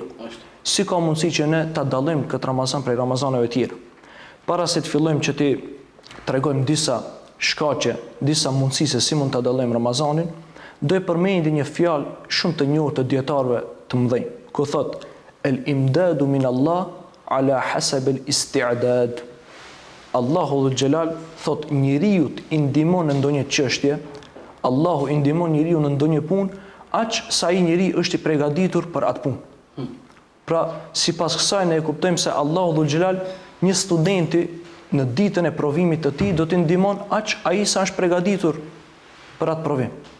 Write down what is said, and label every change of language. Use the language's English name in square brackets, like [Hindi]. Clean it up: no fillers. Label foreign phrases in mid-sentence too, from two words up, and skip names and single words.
[Albanian] Si ka mundësi që ne ta dallojmë këtë Ramazan prej Ramazaneve tjera. Para se të fillojmë që ti tregojmë disa shkaqe, disa mundësi se si mund ta dallojmë Ramazanin, do e përmendi një fjalë shumë të njohur të dietarëve të mëdhenj, ku thotë [Arabic] الإمداد من الله على حسب الاستعداد. [Albanian] Allahu dhul xhelal thot njeriu i ndihmon në ndonjë çështje, Allahu i ndihmon njeriu në ndonjë punë aq sa ai njeri është i përgatitur për atë punë. Pra, sipas kësaj ne e kuptojmë se Allahu dhul xhelal një studenti në ditën e provimit të tij do t'i ndihmon aq ai sa është përgatitur për atë provim.